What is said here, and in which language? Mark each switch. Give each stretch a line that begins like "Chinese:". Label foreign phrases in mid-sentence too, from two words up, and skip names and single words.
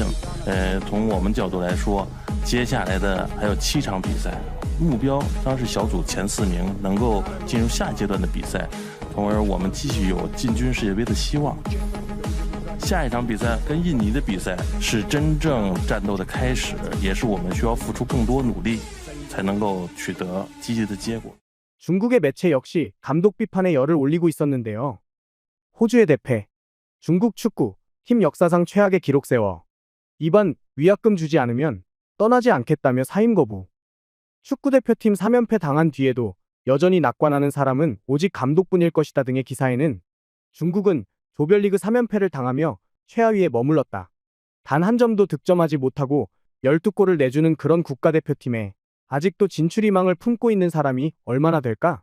Chinese: 从我们角度来说，接下来的还有7场比赛，目标当然是小组前4名，能够进入下一阶段的比赛。从而我们继续有进军世界杯的希望。下一场比赛跟印尼的比赛是真正战斗的开始，也是我们需要付出更多努力才能够取得积极的结果。
Korean: 중국의 매체 역시 감독 비판에 열을 올리고 있었는데요. 호주의 대패, 중국 축구 팀 역사상 최악의 기록 세워 이번 위약금 주지 않으면 떠나지 않겠다며 사임 거부. 축구 대표팀 3연패 당한 뒤에도 여전히 낙관하는 사람은 오직 감독뿐일 것이다 등의 기사에는 중국은 조별리그 3연패를 당하며 최하위에 머물렀다, 단 한 점도 득점하지 못하고 12골을 내주는 그런 국가대표팀에 아직도 진출 희망을 품고 있는 사람이 얼마나 될까?